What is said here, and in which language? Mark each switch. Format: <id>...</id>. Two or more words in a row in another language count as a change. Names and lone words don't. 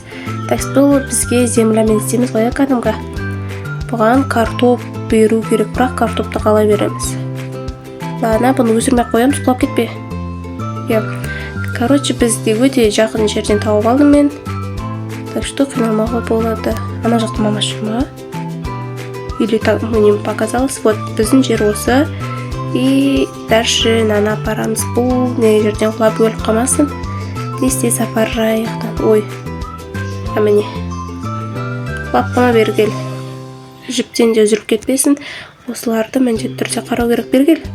<kk>Бұл бізге землямен істейміз ғой, кәдімгі. Бұған картоп беру керек, бірақ картопты қалай береміз. Ладно, бұны өсірмей қоямыз, құлап кетпе. Короче, бізде өте жақын жерден тауып алдым мен.</kk> <ru>Так что</ru> <kk>қиналмауға болады. Ана жақты мамашы ма?</kk> <ru>Или мне показалось, вот</ru> <kk>біздің жер осы.</kk> <ru>И дальше</ru> <kk>нана апарамыз. Бұл не жерден құлап өліп қалмасын. Тез апарайық. Ой, міне құлап қалма, бері кел. Жіптен де үзіліп кетпесін. Осыларды міндетті түрде қарау керек, бері кел.</kk>